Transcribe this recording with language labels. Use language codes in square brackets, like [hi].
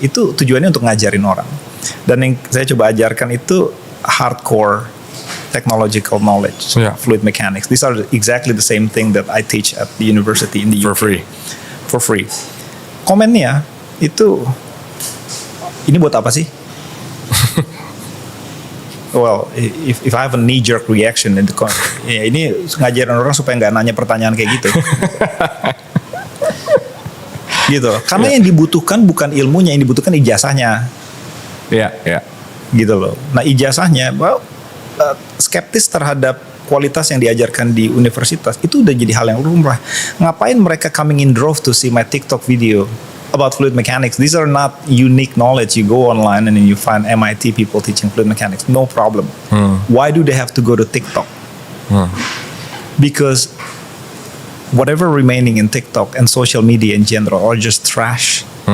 [id] Itu tujuannya untuk ngajarin orang, dan yang saya coba ajarkan itu [en] hardcore technological knowledge, [id] fluid mechanics. [en] These are exactly the same thing that I teach at the university in the UK. For free. [id] Komennya itu, ini buat apa sih? [en] Well, if I have a knee-jerk reaction, [id] ini ngajarin orang supaya nggak nanya pertanyaan kayak gitu. Gitu. Karena yang dibutuhkan bukan ilmunya, yang dibutuhkan ijazahnya. Gitu loh. Nah ijazahnya, skeptis terhadap kualitas yang diajarkan di universitas itu udah jadi hal yang lumrah. Ngapain mereka [en] coming in drove to see my TikTok video about fluid mechanics? These are not unique knowledge. You go online and then you find MIT people teaching fluid mechanics. No problem. Why do they have to go to TikTok? Because whatever remaining in TikTok and social media in general are just trash.